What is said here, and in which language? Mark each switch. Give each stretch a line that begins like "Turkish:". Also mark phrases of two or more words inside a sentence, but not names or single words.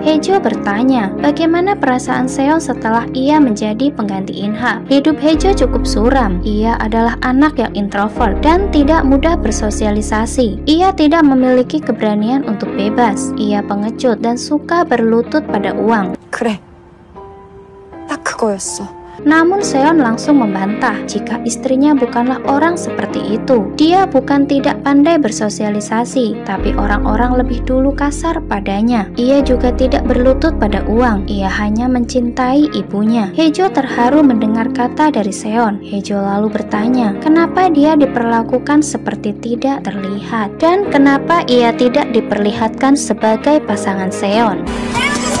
Indonesian: Haejo bertanya, bagaimana perasaan Seon setelah ia menjadi pengganti Inha? Hidup Haejo cukup suram. Ia adalah anak yang introvert dan tidak mudah bersosialisasi. Ia tidak memiliki keberanian untuk bebas. Ia pengecut dan suka berlutut pada uang.
Korean: 그래, 딱 그거였어.
Indonesian: Namun Seon langsung membantah jika istrinya bukanlah orang seperti itu. Dia bukan tidak pandai bersosialisasi, tapi orang-orang lebih dulu kasar padanya. Ia juga tidak berlutut pada uang. Ia hanya mencintai ibunya. Haejo terharu mendengar kata dari Seon. Haejo lalu bertanya, kenapa dia diperlakukan seperti tidak terlihat dan kenapa ia tidak diperlihatkan sebagai pasangan Seon.